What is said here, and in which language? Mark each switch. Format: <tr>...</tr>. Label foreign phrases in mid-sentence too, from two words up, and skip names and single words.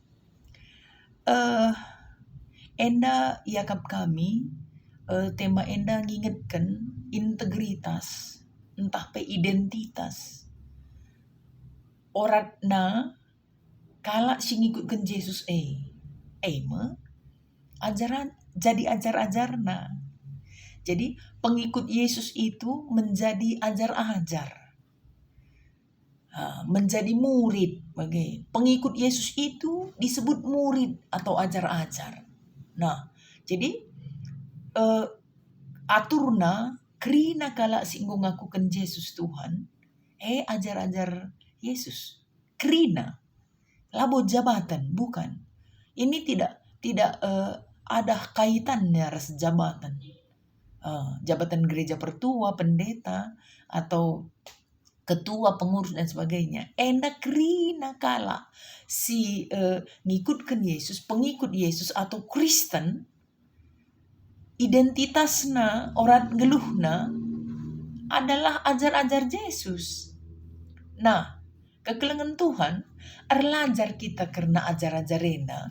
<btx>Enda yakap kami tema enda ngingetkan integritas, entah pe identitas. Oratna kala si ngikutkan Yesus ajaran jadi ajar-ajarna.</btx> <id>Jadi pengikut Yesus itu menjadi ajar-ajar. Menjadi murid. Pengikut Yesus itu disebut murid atau ajar-ajar.</id> <btx>Nah, jadi aturna krina kala singgung ngakukan Yesus Tuhan, ajar-ajar Yesus. Krina, labo jabatan, bukan.</btx> <id>Ini tidak ada kaitannya ras jabatan. Jabatan gereja pertua, pendeta, atau ketua, pengurus dan sebagainya.</id> <btx>Enda krina kala si ngikutkan Yesus, pengikut Yesus atau Kristen, identitasna, orang geluhna adalah ajar-ajar Yesus. Nah, kekelengan Tuhan, erlajar kita karena ajar-ajarena.</btx>